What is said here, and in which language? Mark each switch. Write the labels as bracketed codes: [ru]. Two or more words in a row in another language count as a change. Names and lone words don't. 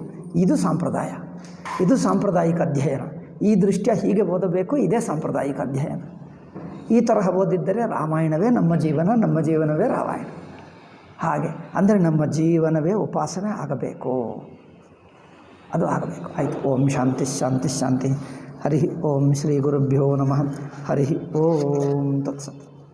[kn] ಇದು ಸಾಂಪ್ರದಾಯ, ಇದು ಸಾಂಪ್ರದಾಯಿಕ ಅಧ್ಯಯನ. ಈ ದೃಷ್ಟ್ಯ ಹೀಗೆ ಓದಬೇಕು, ಇದೇ ಸಾಂಪ್ರದಾಯಿಕ ಅಧ್ಯಯನ. ಈ ತರಹ ಓದಿದ್ದರೆ ರಾಮಾಯಣವೇ ನಮ್ಮ ಜೀವನ, ನಮ್ಮ ಜೀವನವೇ ರಾಮಾಯಣ. ಹಾಗೆ ಅಂದರೆ ನಮ್ಮ ಜೀವನವೇ ಉಪಾಸನೆ ಆಗಬೇಕು, ಅದು ಆಗಬೇಕು. ಆಯಿತು. [sa] ಓಂ ಶಾಂತಿ ಶಾಂತಿ ಶಾಂತಿ. ಹರಿ ಓಂ ಶ್ರೀ ಗುರುಭ್ಯೋ ನಮಃ. ಹರಿ ಓಂ ತತ್ಸತ್.